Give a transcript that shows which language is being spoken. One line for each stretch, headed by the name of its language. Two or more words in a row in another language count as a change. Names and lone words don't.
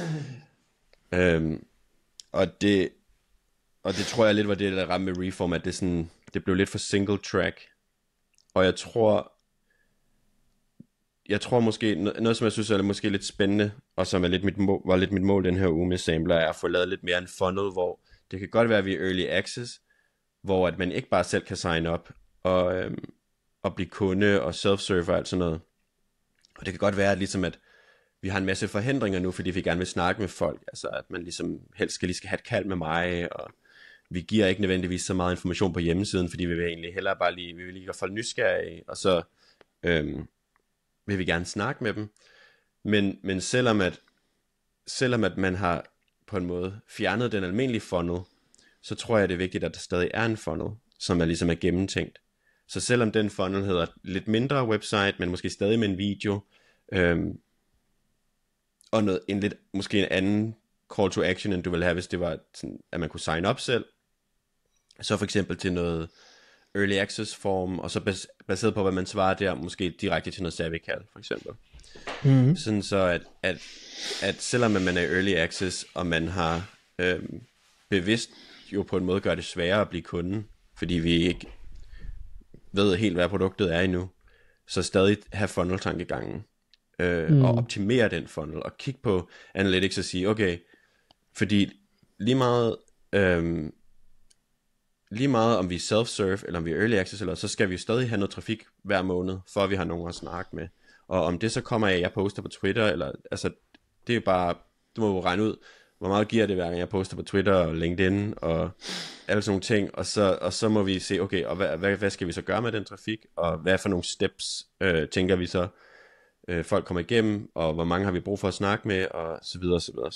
Danish: Og det tror jeg lidt var det, der ramte med Reform, at det blev lidt for
English: single track,
Danish: og jeg tror måske, noget som jeg synes er måske lidt spændende, og som er var lidt mit mål den her uge med Sampler, er at få lavet lidt mere en funnel, hvor det kan godt være, at vi er
English: early access,
Danish: hvor at man ikke bare selv kan
English: sign up,
Danish: og blive kunde, og self-serve og alt sådan noget. Og det kan godt være, at ligesom at vi har en masse forhindringer nu, fordi vi gerne vil snakke med folk, altså at man ligesom helst skal have et kald med mig, og vi giver ikke nødvendigvis så meget information på hjemmesiden, fordi vi vil egentlig hellere bare vi vil lige gøre folk nysgerrige, og så vil vi gerne snakke med dem. Men selvom at man har på en måde fjernet den almindelige funnel, så tror jeg, det er vigtigt, at der stadig er en funnel, som er ligesom gennemtænkt. Så selvom den funnel hedder lidt mindre website, men måske stadig med en video, og måske en anden
English: call to action,
Danish: end du ville have, hvis det var sådan, at man kunne
English: sign up
Danish: selv, så for eksempel til noget
English: early access form,
Danish: og så baseret på, hvad man svarer der, måske direkte til noget
English: savvy call,
Danish: for eksempel. Sådan så, at selvom man er
English: early access,
Danish: og man har bevidst jo på en måde gør det sværere at blive kunde, fordi vi ikke ved helt, hvad produktet er endnu, så stadig have funnel-tankegangen, og optimere den funnel, og kigge på analytics og sige, okay, fordi lige meget om vi er self-serve, eller om vi er
English: early access,
Danish: eller så skal vi stadig have noget trafik hver måned, for at vi har nogen at snakke med. Og om det så kommer af, at jeg poster på Twitter, eller altså, det er bare, du må jo regne ud, hvor meget giver det hver gang jeg poster på Twitter og LinkedIn, og alle sådan nogle ting, og så må vi se, okay, og hvad skal vi så gøre med den trafik, og hvad for nogle steps tænker vi så, folk kommer igennem, og hvor mange har vi brug for at snakke med, og så videre, og så videre.